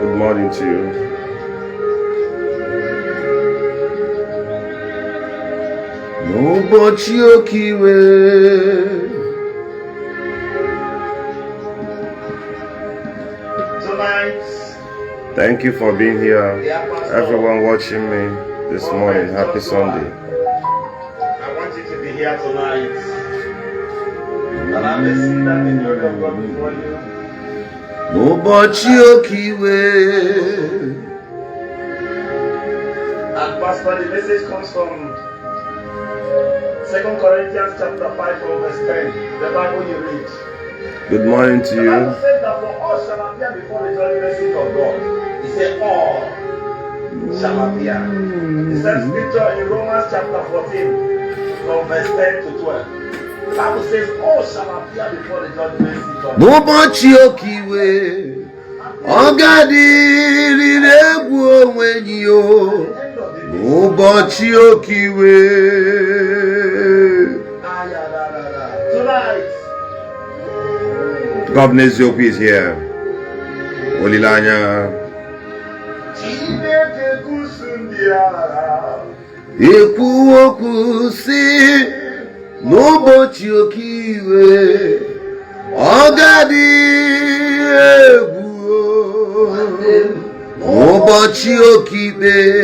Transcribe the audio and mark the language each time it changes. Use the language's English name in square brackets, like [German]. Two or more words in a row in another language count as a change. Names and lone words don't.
[English] morning to you. [Igbo] N'ụbọchị oke iwe. [English] Tonight, Thank you for being here. Everyone watching me this morning. Happy Sunday. I want you to be here tonight. And I'm listening that the glory of God before you. [Igbo] N'ụbọchị oke iwe. [English] And Pastor, the message comes from 2 Corinthians chapter 5 from verse 10. The Bible you read. Good morning to The you. Bible says that for all shall appear before the judgment seat of God. He said all shall appear. He said scripture in Romans chapter 14 from verse 10 to 12. The Bible says all shall appear before the judgment seat of God. [Igbo] N'ụbọchị oke iwe. Ọ ga-adịrịrị egwu onwe gị o. N'ụbọchị oke iwe. [English] Tonight, Governor Eziokwu is here. [Igbo] Olilanya. Ekwu okwu si n'ụbọchị oke iwe. Ọ ga-adị egwu n'ụbọchị oke ikpe.